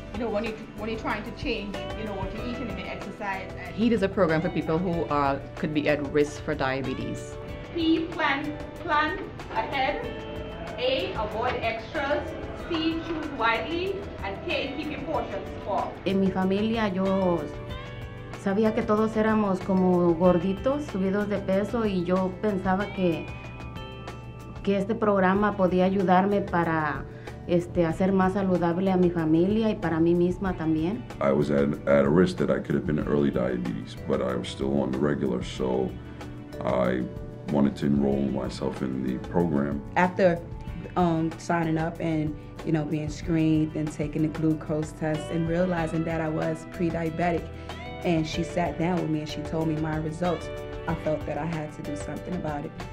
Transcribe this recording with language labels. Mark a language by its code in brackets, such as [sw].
[en] When you're trying to change, what you're eating and the exercise. HEAT is a program for people who could be at risk for diabetes. P, plan ahead. A, avoid extras. C, choose widely, and K, keep your portions small. [es] En mi familia yo sabía que todos éramos como gorditos, subidos de peso, y yo pensaba que este programa podía ayudarme para hacer más saludable a mi familia y para mí misma también. [en] I was at a risk that I could have been early diabetes, but I was still on the regular, so I wanted to enroll myself in the program. After signing up and being screened and taking the glucose test and realizing that I was pre-diabetic, and she sat down with me and she told me my results, I felt that I had to do something about it.